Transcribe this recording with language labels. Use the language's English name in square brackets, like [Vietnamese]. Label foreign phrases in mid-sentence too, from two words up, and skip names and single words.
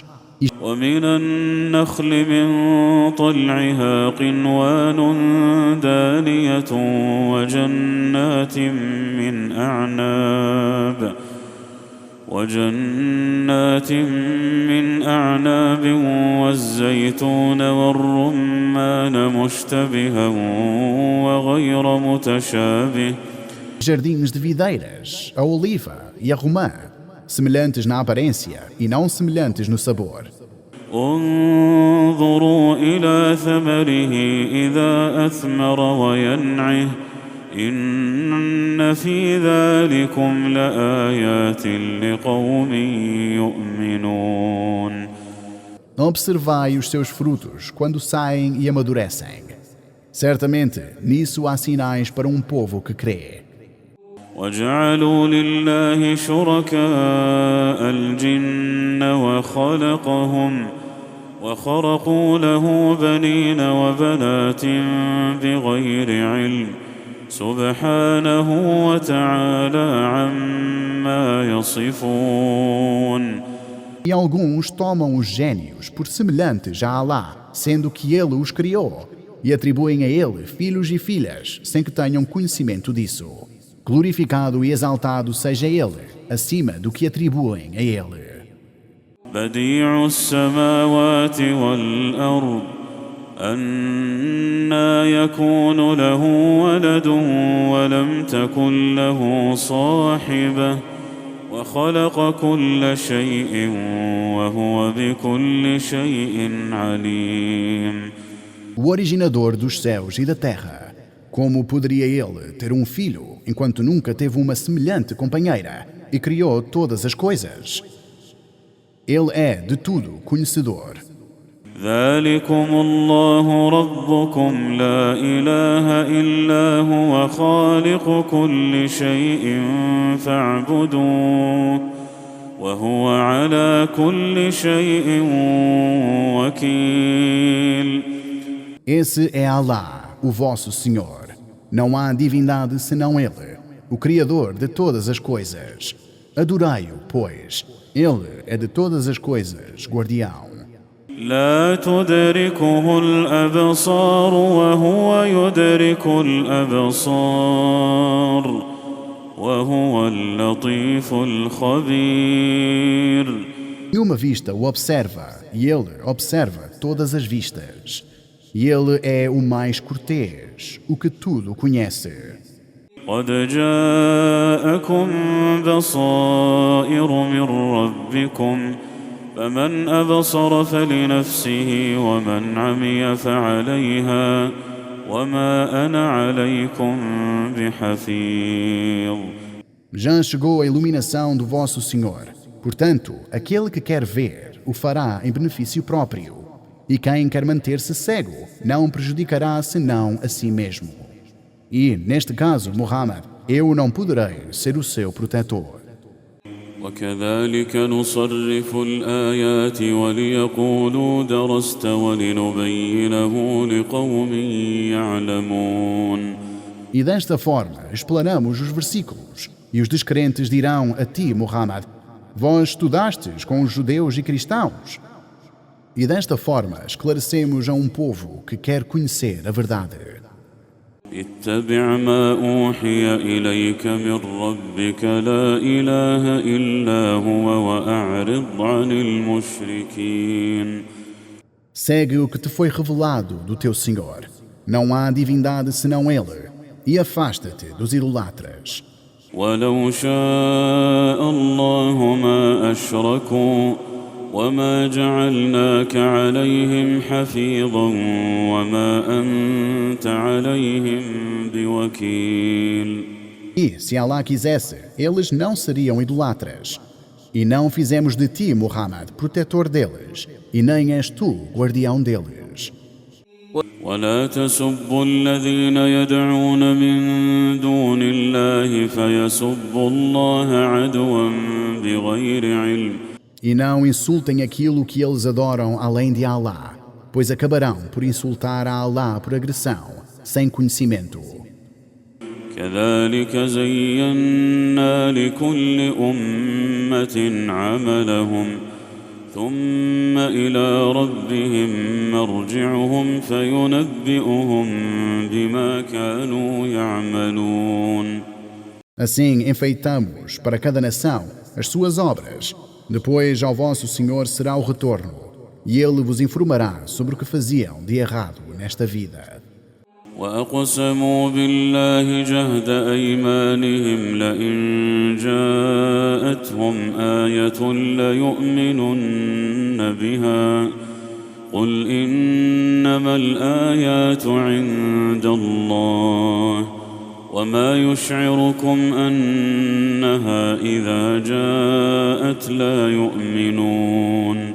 [Arabic] ومن النخل من طلعها قنوان دانية وجنات من أعناب والزيتون والرمان مشتبها وغير متشابه. [Portuguese] Jardins de videiras, a oliva e a romã, semelhantes na aparência e não semelhantes no sabor. [Arabic] انظروا إلى ثمره إذا أثمر وينعه إن في ذلكم لآيات لقوم يؤمنون. [Portuguese] Observai os seus frutos quando saem e amadurecem. Certamente, nisso há sinais para um povo que crê. [Arabic] وجعلوا لله شركاء الجن وخرقوا له بنين وبنات بغير علم سبحانه وتعالى عما يصفون. [Portuguese] E alguns tomam os gênios por semelhantes a Alá, sendo que Ele os criou, e atribuem a Ele filhos e filhas, sem que tenham conhecimento disso. Glorificado e exaltado seja Ele, acima do que atribuem a Ele. [Arabic] بديع السماوات والأرض أنى يكون له ولد ولم تكن له صاحبة وخلق كل شيء وهو بكل شيء عليم. [Portuguese] O originador dos céus e da terra. Como poderia Ele ter um filho, enquanto nunca teve uma semelhante companheira, e criou todas as coisas? Ele é de tudo conhecedor. [Arabic] ذلكم الله ربكم لا إله إلا هو خالق كل شيء فاعبدوه وهو على كل شيء وكيل. [Portuguese] Esse é Alá, o vosso Senhor. Não há divindade senão Ele, o Criador de todas as coisas. Adorai-o, pois. Ele é de todas as coisas guardião. [Arabic] لا تدركه الأبصار وهو يدرك الأبصار وهو اللطيف الخبير. [Portuguese] E uma vista o observa, e Ele observa todas as vistas. E Ele é o mais cortês, o que tudo conhece. [Arabic] قد جاءكم بصائر من ربكم فمن أبصر فلنفسه ومن عمي فعليها وما أنا عليكم بحفيظ. [Portuguese] Já chegou a iluminação do vosso Senhor. Portanto, aquele que quer ver o fará em benefício próprio. E quem quer manter-se cego não prejudicará senão a si mesmo. E, neste caso, Muhammad, eu não poderei ser o seu protetor. [Arabic] وكذلك نصرف الآيات وليقولوا درست ولنبينه لقوم يعلمون. [Portuguese] E desta forma explanamos os versículos, e os descrentes dirão a ti, Muhammad, vós estudastes com os judeus e cristãos. E desta forma esclarecemos a um povo que quer conhecer a verdade. [Arabic] اتبع ما أوحي إليك من ربك لا إله إلا هو وأعرض عن المشركين. [Portuguese] Segue o que te foi revelado do teu Senhor. Não há divindade senão Ele. E afasta-te dos idolatras. [Arabic] ولو شاء الله ما أشركوا وما جعلناك عليهم حفيظا وما أنت عليهم بوكيل. [Portuguese] E, se Allah quisesse, eles não seriam idolatras. E não fizemos de ti, Muhammad, protetor deles, e nem és tu, guardião deles. [Arabic] ولا تسبوا الذين يدعون من دون الله فيسبوا الله عدوا بغير علم. [Portuguese] E não insultem aquilo que eles adoram além de Allah, pois acabarão por insultar a Allah por agressão, sem conhecimento. [Arabic] كذلك زينا لكل أمة عملهم ثم إلى ربهم مرجعهم فينبئهم بما كانوا يعملون. [Portuguese] Assim enfeitamos para cada nação as suas obras. Depois ao vosso Senhor será o retorno, e Ele vos informará sobre o que faziam de errado nesta vida. [Arabic] وأقسموا بالله جهد أيمانهم لئن جاءتهم آية ليؤمنن بها قل إنما الآيات عند الله وما يشعركم أنها إذا جاءت لا يؤمنون.